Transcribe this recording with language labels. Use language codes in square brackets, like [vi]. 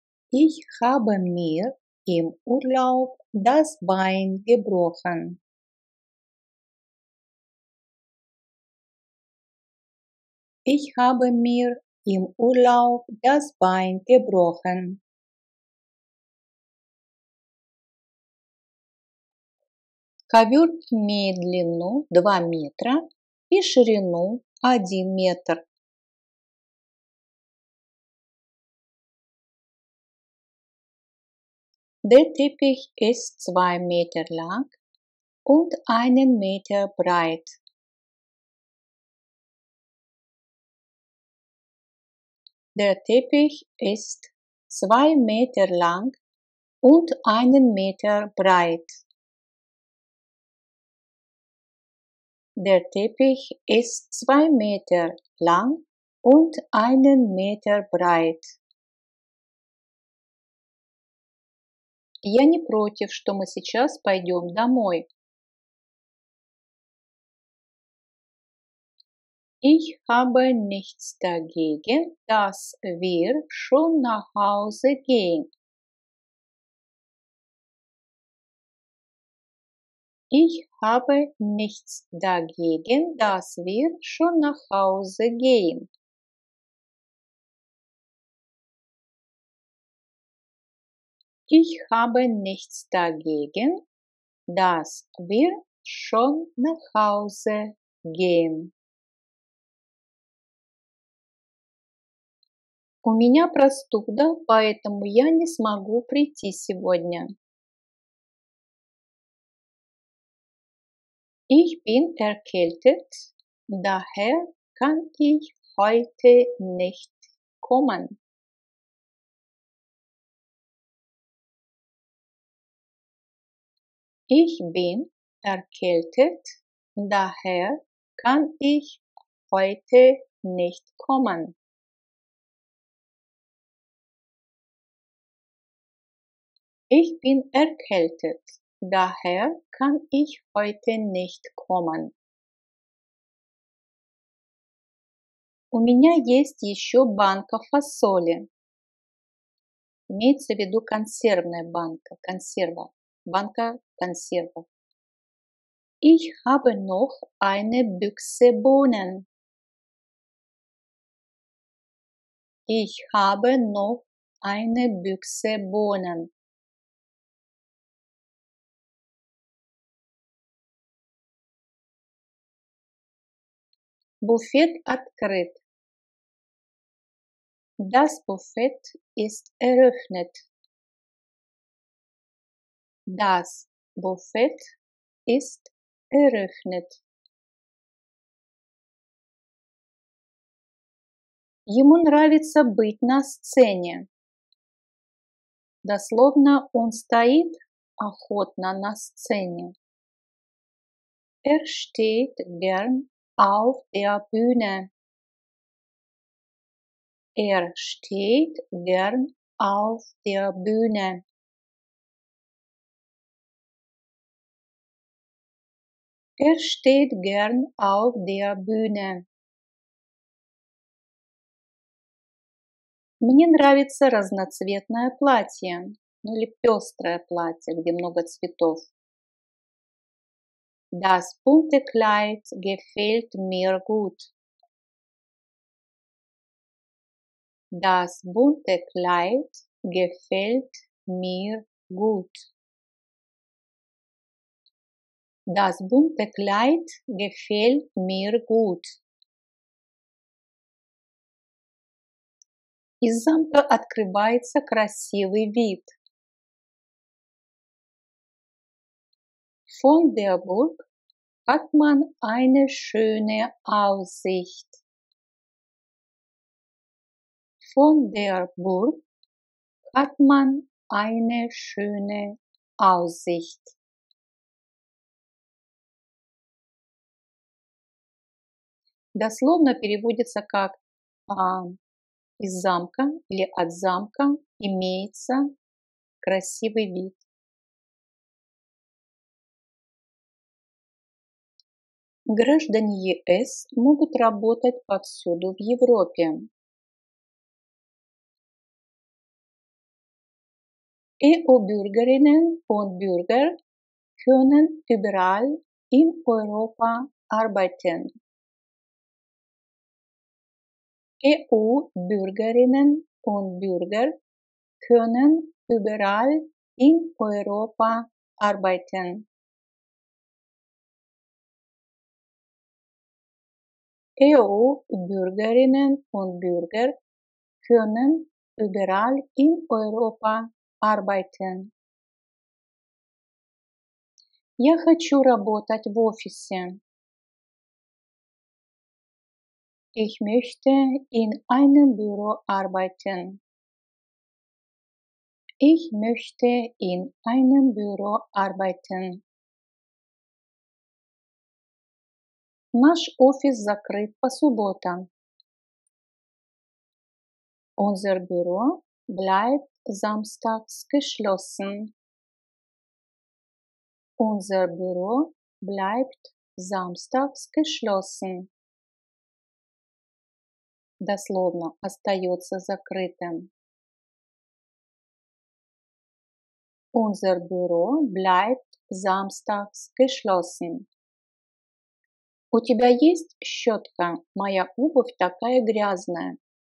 [de] Ich habe mir im Urlaub das Bein gebrochen. Ich habe mir im Urlaub das Bein gebrochen. [ru] Ковер имеет длину 2 метра и ширину 1 метр. [de] Der Teppich ist 2 Meter lang und 1 Meter breit. Der Teppich ist 2 Meter lang und 1 Meter breit. Der Teppich ist 2 Meter lang und 1 Meter breit. [ru] Я не против, что мы сейчас пойдем домой. [de] Ich habe nichts dagegen, dass wir schon nach Hause gehen. Ich habe nichts dagegen, dass wir schon nach Hause gehen. Ich habe nichts dagegen, dass wir schon nach Hause gehen. [ru] У меня простуда, поэтому я не смогу прийти сегодня. [de] Ich bin erkältet, daher kann ich heute nicht kommen. Ich bin erkältet, daher kann ich heute nicht kommen. Ich bin erkältet, daher kann ich heute nicht kommen. [ru] У меня есть еще банка фасоли. Имеется в виду консервная банка, консерва, банка консервов. [de] Ich habe noch eine Büchse Bohnen. Ich habe noch eine Büchse Bohnen. [ru] Буфет открыт. [de] Das Buffet ist eröffnet. Das Buffet ist eröffnet. [ru] Ему нравится быть на сцене. Дословно, он стоит охотно на сцене. [de] Steht gern auf der Bühne. Steht gern auf der Bühne. Steht gern auf der Bühne. [ru] Мне нравится разноцветное платье, или пестрое платье, где много цветов. [de] Das bunte Kleid gefällt mir gut. Das bunte Kleid gefällt mir gut. Das bunte Kleid gefällt mir gut. [ru] Из замка открывается красивый вид. [de] Von der Burg hat man eine schöne Aussicht. Von der Burg hat man eine schöne Aussicht. [ru] Дословно переводится как из замка или от замка имеется красивый вид. Граждане ЕС могут работать повсюду в Европе. [de] EU-Bürgerinnen und Bürger können überall in Europa arbeiten. EU-Bürgerinnen und Bürger können überall in Europa arbeiten. EU-Bürgerinnen und Bürger können überall in Europa arbeiten. [ru] Я хочу работать в офисе. [de] Ich möchte in einem Büro arbeiten. Ich möchte in einem Büro arbeiten. [ru] Наш офис закрыт по субботам. [de] Unser Büro bleibt samstags geschlossen. Unser Büro bleibt samstags geschlossen. [ru] Дословно остается закрытым. [de] Unser Büro bleibt samstags geschlossen. [ru] У тебя есть щетка? Моя обувь такая грязная.